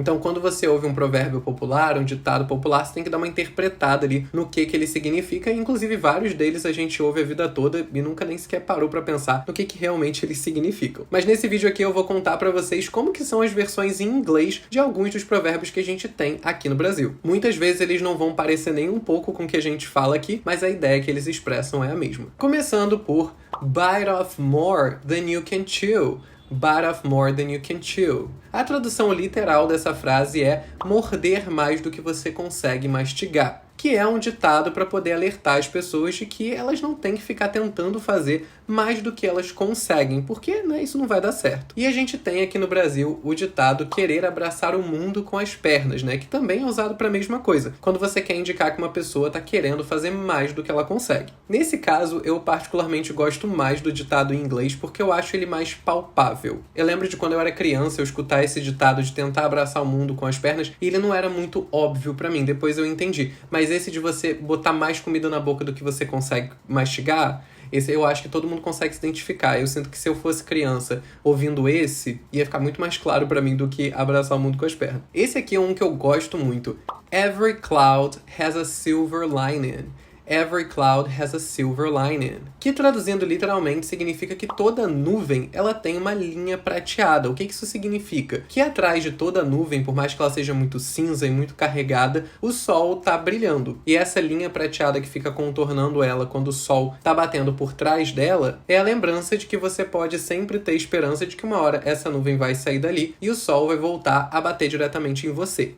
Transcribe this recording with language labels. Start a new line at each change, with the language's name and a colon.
Portuguese: Então, quando você ouve um provérbio popular, um ditado popular, você tem que dar uma interpretada ali no que ele significa, e inclusive vários deles a gente ouve a vida toda e nunca nem sequer parou para pensar no que realmente eles significam. Mas nesse vídeo aqui eu vou contar para vocês como que são as versões em inglês de alguns dos provérbios que a gente tem aqui no Brasil. Muitas vezes eles não vão parecer nem um pouco com o que a gente fala aqui, mas a ideia que eles expressam é a mesma. Começando por
English: bite off more than you can chew. Bite off more than you can chew.
Portuguese: A tradução literal dessa frase é morder mais do que você consegue mastigar, que é um ditado para poder alertar as pessoas de que elas não têm que ficar tentando fazer mais do que elas conseguem, porque isso não vai dar certo. E a gente tem aqui no Brasil o ditado querer abraçar o mundo com as pernas, que também é usado para a mesma coisa, quando você quer indicar que uma pessoa está querendo fazer mais do que ela consegue. Nesse caso, eu particularmente gosto mais do ditado em inglês porque eu acho ele mais palpável. Eu lembro de quando eu era criança, eu escutar esse ditado de tentar abraçar o mundo com as pernas, e ele não era muito óbvio para mim, depois eu entendi. Mas esse de você botar mais comida na boca do que você consegue mastigar, esse eu acho que todo mundo consegue se identificar. Eu sinto que se eu fosse criança ouvindo esse, ia ficar muito mais claro pra mim do que abraçar o mundo com as pernas. Esse aqui é um que eu gosto muito.
English: Every cloud has a silver lining. Every cloud has a silver lining.
Portuguese: Que traduzindo literalmente significa que toda nuvem ela tem uma linha prateada. O que isso significa? Que atrás de toda nuvem, por mais que ela seja muito cinza e muito carregada, o sol tá brilhando. E essa linha prateada que fica contornando ela quando o sol tá batendo por trás dela é a lembrança de que você pode sempre ter esperança de que uma hora essa nuvem vai sair dali e o sol vai voltar a bater diretamente em você.